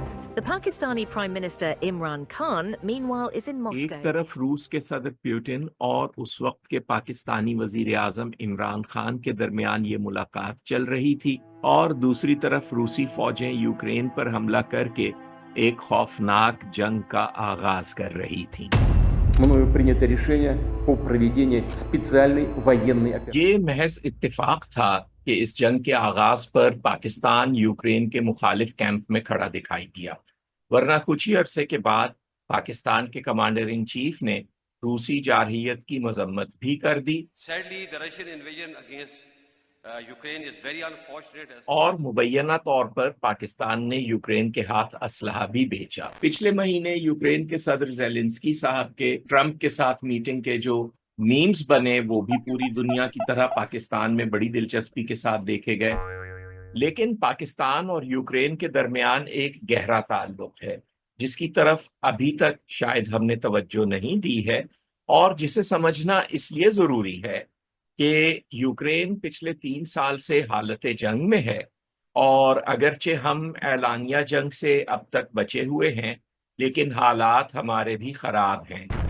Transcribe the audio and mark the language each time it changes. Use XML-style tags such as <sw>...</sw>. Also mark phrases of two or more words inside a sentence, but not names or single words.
<en>The Pakistani Prime Minister Imran Khan, meanwhile, is in</en> <ur>ایک</ur> <en>Moscow.</en> <ur>طرف روس کے صدر پوتن اور اس وقت کے پاکستانی وزیر اعظم عمران خان کے درمیان یہ ملاقات چل رہی تھی اور دوسری طرف روسی فوجیں یوکرین پر حملہ کر کے ایک خوفناک جنگ کا آغاز کر رہی تھیں.</ur> <ru>Мною принято решение о проведении специальной военной операции.</ru> <ur>یہ محض اتفاق تھا کہ اس جنگ کے آغاز پر پاکستان یوکرین کے مخالف کیمپ میں کھڑا دکھائی دیا، ورنہ کچھ ہی عرصے کے بعد پاکستان کے</ur> <en>commander in chief</en> <ur>نے روسی جارحیت کی مذمت بھی کر دی.</ur> <en>Sadly, the Russian invasion against Ukraine is very unfortunate.</en> <ur>اور مبینہ طور پر پاکستان نے یوکرین کے ہاتھ اسلحہ بھی بیچا. پچھلے مہینے یوکرین کے صدر زیلنسکی صاحب کے ٹرمپ کے ساتھ میٹنگ کے جو میمز بنے وہ بھی پوری دنیا کی طرح پاکستان میں بڑی دلچسپی کے ساتھ دیکھے گئے. لیکن پاکستان اور یوکرین کے درمیان ایک گہرا تعلق ہے جس کی طرف ابھی تک شاید ہم نے توجہ نہیں دی ہے اور جسے سمجھنا اس لیے ضروری ہے کہ یوکرین پچھلے 3 سال سے حالت جنگ میں ہے اور اگرچہ ہم اعلانیہ جنگ سے اب تک بچے ہوئے ہیں لیکن حالات ہمارے بھی خراب ہیں.</ur>